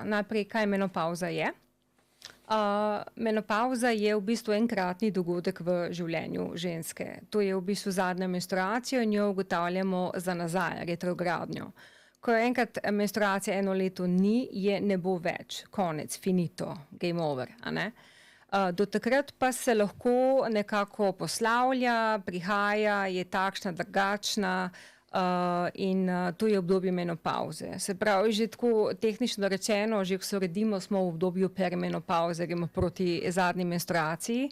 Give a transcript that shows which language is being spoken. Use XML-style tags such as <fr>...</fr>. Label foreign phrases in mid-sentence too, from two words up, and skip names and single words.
<sl>Najprej, kaj menopauza je? Menopauza je v bistvu enkratni dogodek v življenju ženske. To je v bistvu zadnja menstruacija in jo ugotavljamo za nazaj, retrogradnjo. Ko enkrat menstruacija eno leto ni, je ne bo več. Konec, finito,</sl> <en>game over,</en> <sl>a ne? Do takrat pa se lahko nekako poslavlja, prihaja, je takšna, drugačna in to je obdobje menopauze. Se pravi, že tako tehnično rečeno, že ko se rodimo, smo v obdobju perimenopauze, gremo proti zadnji menstruaciji.</sl>